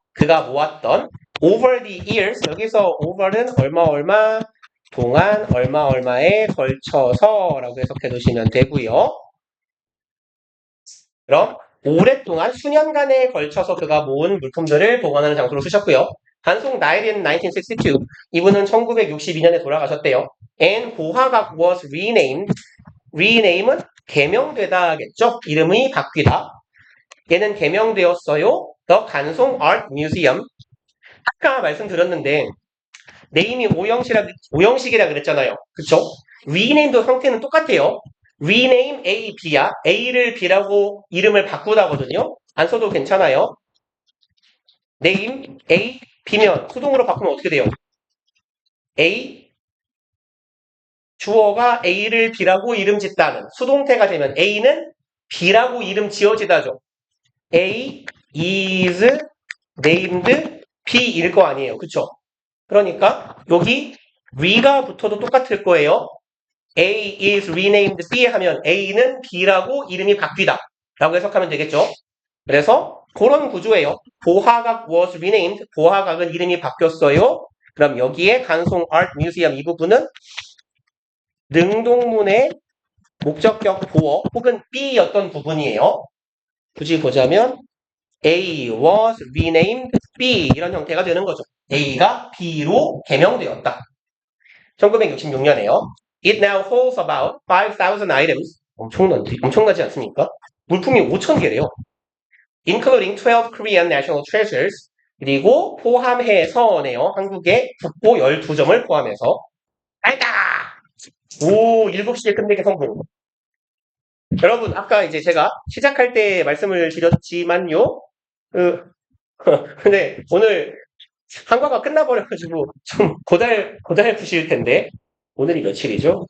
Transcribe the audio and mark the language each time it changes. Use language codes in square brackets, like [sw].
[ko] 그가 모았던 [en] over the years, [ko] 여기서 over는 얼마 동안 얼마에 걸쳐서 라고 해석해 두시면 되고요. 그럼 오랫동안 수년간에 걸쳐서 그가 모은 물품들을 보관하는 장소로 쓰셨고요. [en] 단송 died in 1962. [ko] 이분은 1962년에 돌아가셨대요. [en] And 보화각 was renamed. [ko] rename은 개명되다겠죠? 이름이 바뀌다. 얘는 개명되었어요. [en] The 간송 Art Museum. [ko] 아까 말씀드렸는데 네임이 오형식이라 그랬잖아요. 그쵸? rename도 형태는 똑같아요. rename A, B야. A를 B라고 이름을 바꾸다거든요. 안 써도 괜찮아요. name A, B면 수동으로 바꾸면 어떻게 돼요? A, 주어가 A를 B라고 이름 짓다는 수동태가 되면 A는 B라고 이름 지어지다죠. [en] A is named B [ko] 일 거 아니에요. 그쵸? 그러니까 여기 re가 붙어도 똑같을 거예요. [en] A is renamed B [ko] 하면 A는 B라고 이름이 바뀌다 라고 해석하면 되겠죠. 그래서 그런 구조예요. [en] 보화각 was renamed. [ko] 보화각은 이름이 바뀌었어요. 그럼 여기에 간송 Art Museum 이 부분은 능동문의 목적격 보어 혹은 B였던 부분이에요. 굳이 보자면 [en] A was renamed B [ko] 이런 형태가 되는 거죠. A가 B로 개명되었다. 1966년에요. [en] It now holds about 5,000 items. [ko] 엄청나지 않습니까? 물품이 5,000개래요. [en] Including 12 Korean national treasures. [ko] 그리고 포함해서네요. 한국의 국보 12점을 포함해서. 알다! 오, 7시에 끝내기 성공. 여러분, 아까 이제 제가 시작할 때 말씀을 드렸지만요. 근데 오늘 한과가 끝나버려가지고 좀 고달프실 텐데. 오늘이 며칠이죠?